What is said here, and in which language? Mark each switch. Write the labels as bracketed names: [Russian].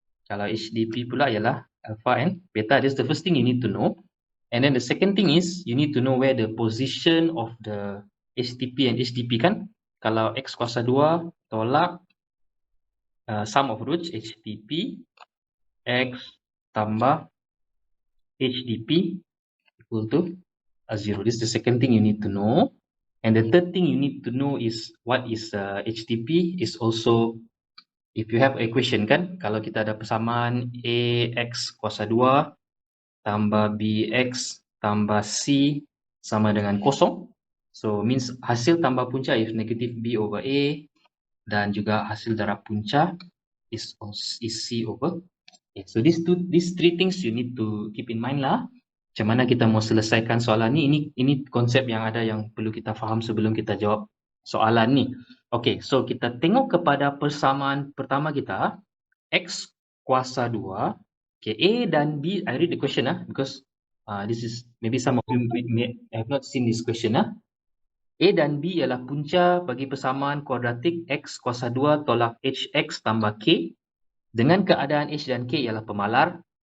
[Malay] Kalau HDP pula ialah alpha and beta. [English] That's the first thing you need to know. And then the second thing is you need to know where the position of the HTP and HDP kan. [Malay] Kalau X kuasa 2 tolak [English] sum of roots [Malay] HTP X tambah HDP equal to 0. [English] This is the second thing you need to know. And the third thing you need to know is what is HTP is also, if you have equation kan, [Malay] kalau kita ada persamaan AX kuasa 2 tambah BX tambah C sama dengan kosong. [English] So means [Malay] hasil tambah punca [English] is negative B over A, [Malay] dan juga hasil darab punca [English] is C over A. So these three things you need to keep in mind lah. [Malay] Macam mana kita mau selesaikan soalan ni, ini konsep yang ada yang perlu kita faham sebelum kita jawab soalan ni. Okay, so kita tengok kepada persamaan pertama kita, X kuasa 2. [English] Okay, [Malay] A dan B, [English] I read the question because this is, maybe some of you may have not seen this question. [Malay] A dan B ialah punca bagi persamaan kuadratik X kuasa 2 tolak HX tambah K dengan keadaan H dan K ialah pemalar.